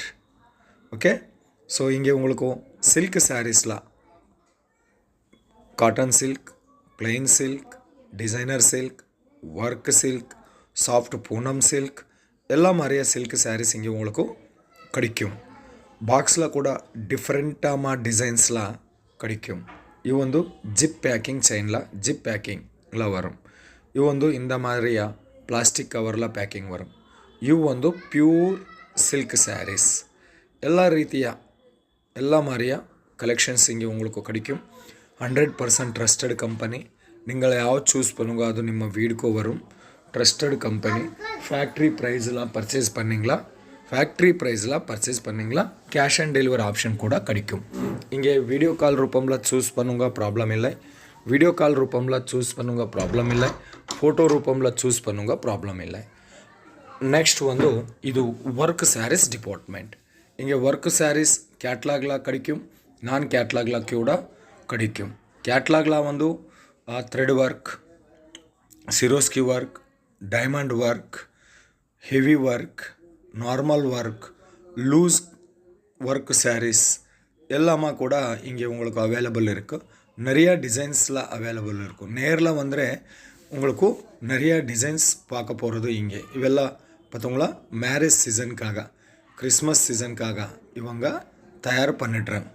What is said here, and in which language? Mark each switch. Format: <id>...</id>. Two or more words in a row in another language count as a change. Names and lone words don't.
<en>okay, so</en> <ta>இங்கே உங்களுக்கு</ta> <en>silk sarees cotton silk, plain silk, designer silk, work silk, soft Poonam silk</en> <ta>எல்லா மாதிரியா</ta> <en>silk sarees</en> <ta>இங்கே உங்களுக்கு கிடைக்கும். பாக்ஸில் கூட</ta> <en>different designs</en> <ta>கிடைக்கும். இது வந்து</ta> <en>zip packing chain zip packing</en> <ta>வரும். இது வந்து இந்த மாதிரியா</ta> <en>plastic cover packing</en> <ta>வரும்.</ta> <kn>ಇವು ಒಂದು</kn> <en>pure silk sarees.</en> <kn>ಎಲ್ಲ ರೀತಿಯ ಎಲ್ಲ ಮಾರಿಯ ಕಲೆಕ್ಷನ್ಸ್</kn> <ta>இங்கே உங்களுக்கு கிடைக்கும்.</ta> <en>100% trusted company.</en> <ta>நீங்கள் யாவது சூஸ் பண்ணுங்க அது ನಿಮ್ಮ வீடுக்கு வரும்.</ta> <en>trusted company. factory price purchase</en> <ta>பண்ணிங்களா</ta> <en>cash on delivery option</en> <ta>கூட கிடைக்கும். இங்கே</ta> <en>video call</en> <ta>ரூபமில் சூஸ் பண்ணுங்க, ப்ராப்ளம் இல்லை.</ta> <en>video call</en> <ta>ரூபமில் சூஸ் பண்ணுங்க, ப்ராப்ளம் இல்லை. ஃபோட்டோ ரூபமில் சூஸ் பண்ணுங்க, ப்ராப்ளம் இல்லை.</ta> <kn>ನೆಕ್ಸ್ಟ್ ಒಂದು ಇದು</kn> <en>work sarees department.</en> <ta>ಹಿಂಗೆ</ta> <en>work sarees catalogue</en> <ta>கிடைக்கும், நான் கேட்லாக்ல கூட கிடைக்கும்.</ta> <en>கேட்லாக்ல வந்து thread work, Swarovski work, diamond work, heavy work, normal work, loose work sarees</en> <ta>எல்லாமே கூட இங்கே உங்களுக்கு அவைலபிள் இருக்குது. நிறையா</ta> <en>designs available</en> <ta>இருக்கும். நேரில் வந்து உங்களுக்கு நிறைய டிசைன்ஸ் பார்க்க போகிறது இங்கே. இவெல்லாம் பார்த்தவங்களா</ta> <en>marriage season, Christmas season</en> <ta>இவங்க தயார் பண்ணிட்டுறாங்க.</ta>